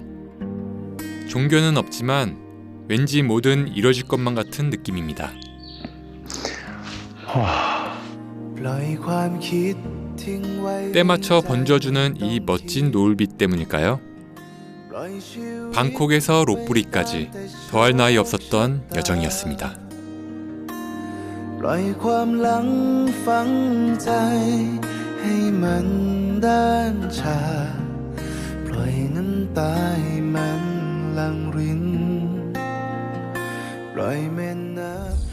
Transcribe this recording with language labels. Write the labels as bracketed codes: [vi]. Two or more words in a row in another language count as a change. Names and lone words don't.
[ko] 종교는 없지만 왠지 뭐든 이뤄질 것만 같은 느낌입니다. 때 맞춰 번져주는 이 멋진 노을빛 때문일까요? 방콕에서 로뿌리까지 더할 나위 없었던 여정이었습니다. [th] ปล่อยความหลังฝังใจให้มันด้านชาปล่อยน้ำตาให้มันหลั่งรินปล่อยแม่น้ำ